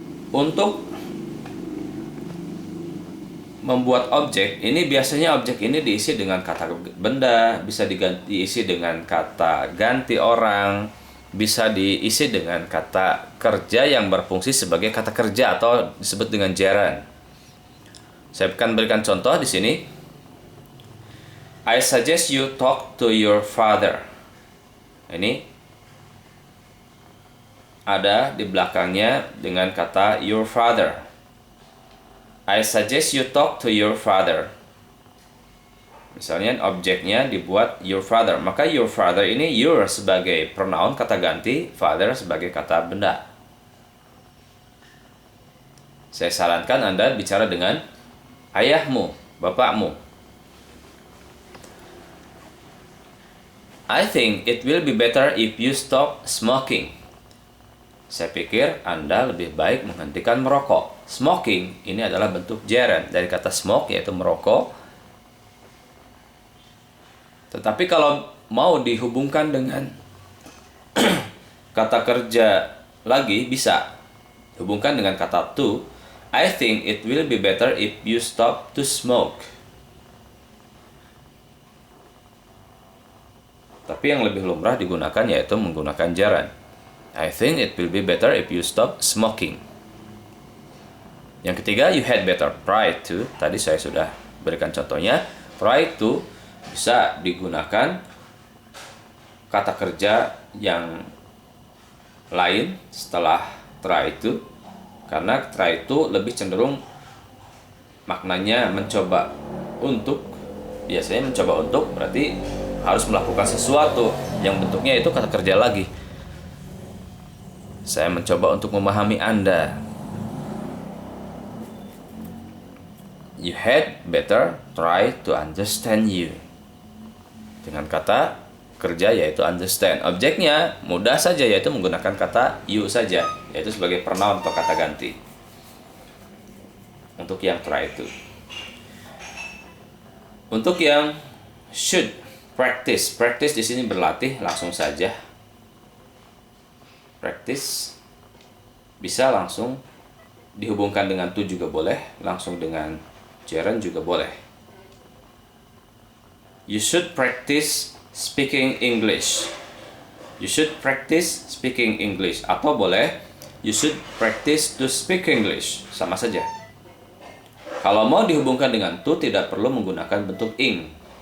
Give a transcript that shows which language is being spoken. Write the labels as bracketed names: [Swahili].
[Indonesian] Untuk membuat objek ini biasanya objek ini diisi dengan kata benda, bisa diisi dengan kata ganti orang, bisa diisi dengan kata kerja yang berfungsi sebagai kata kerja atau disebut dengan gerund. Saya akan berikan contoh di sini. [English] I suggest you talk to your father. [Indonesian] Ini ada di belakangnya dengan kata [English] your father. I suggest you talk to your father. [Indonesian] Misalnya objeknya dibuat your father, maka your father ini your sebagai pronoun kata ganti, father sebagai kata benda. Saya sarankan Anda bicara dengan ayahmu, bapakmu. [English] I think it will be better if you stop smoking. [Indonesian] Saya pikir Anda lebih baik menghentikan merokok. Smoking ini adalah bentuk gerund dari kata smoke, yaitu merokok. Tetapi kalau mau dihubungkan dengan kata kerja lagi bisa. Hubungkan dengan kata to. [English] I think it will be better if you stop to smoke. [Indonesian] Tapi yang lebih lumrah digunakan yaitu menggunakan gerund. [English] I think it will be better if you stop smoking. [Indonesian] Yang ketiga, [English] you had better try to. [Indonesian] Tadi saya sudah berikan contohnya. Try to bisa digunakan kata kerja yang lain setelah try to, karena try to lebih cenderung maknanya mencoba untuk. Biasanya mencoba untuk berarti harus melakukan sesuatu yang bentuknya itu kata kerja lagi. Saya mencoba untuk memahami Anda. [English] You had better try to understand you. [Indonesian] Dengan kata kerja yaitu understand. Objeknya mudah saja, yaitu menggunakan kata you saja, yaitu sebagai pronoun atau kata ganti. Untuk yang try to. Untuk yang should, practice. Practice di sini berlatih, langsung saja. Practice bisa langsung dihubungkan dengan to juga boleh, langsung dengan gerund juga boleh. [English] You should practice speaking English. You should practice speaking English. [Indonesian] Atau boleh, [English] you should practice to speak English. [Indonesian] Sama saja. Kalau mau dihubungkan dengan to, tidak perlu menggunakan bentuk ing.